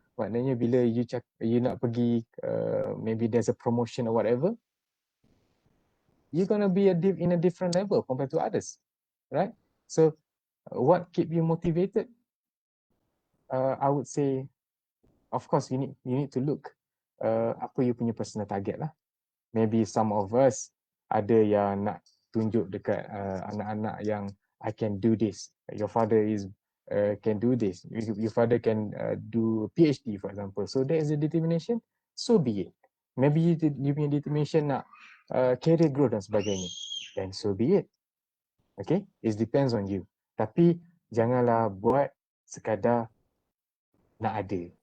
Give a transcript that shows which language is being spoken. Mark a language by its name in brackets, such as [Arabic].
[English] Maknanya bila you nak pergi maybe there's a promotion or whatever, you're going to be in a different level compared to others, right? So what keep you motivated? I would say, of course, you need to look [Malay] apa [English] you [Malay] punya [English] personal target lah. Maybe some of us [Malay] ada yang nak tunjuk dekat anak-anak yang [English] I can do this. Your father can do this. Your father can do PhD, for example. So there is a determination. So be it. Maybe you [Malay] punya [English] determination [Malay] nak [English] career growth [Malay] dan sebagainya. [English] Then so be it. Okay, it depends on you. [Malay] Tapi janganlah buat sekadar nak ada.